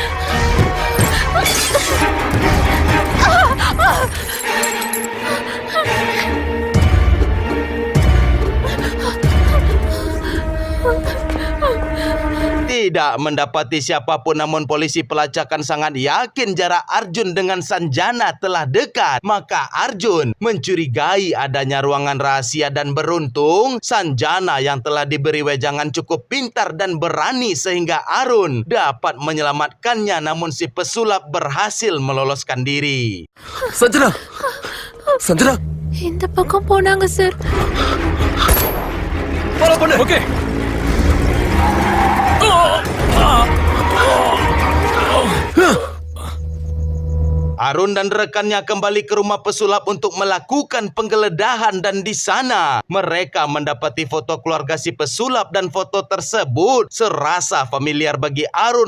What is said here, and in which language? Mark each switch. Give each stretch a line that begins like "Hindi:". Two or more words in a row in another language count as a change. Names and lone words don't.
Indonesian: Tidak mendapati siapapun namun polisi pelacakan sangat yakin jarak Arjun dengan Sanjana telah dekat. Maka Arjun mencurigai adanya ruangan rahasia dan beruntung Sanjana yang telah diberi wejangan cukup pintar dan berani sehingga Arun dapat menyelamatkannya namun si pesulap berhasil meloloskan diri. Sanjana! Sanjana!
Tamil: இந்த பக்கம் போனாங்க சார். ஃபாலோ பண்ணு. ஓகே.
Indonesian: Arun dan rekannya kembali ke rumah pesulap untuk melakukan penggeledahan dan di sana mereka mendapati foto keluarga si pesulap dan foto tersebut serasa familiar bagi Arun.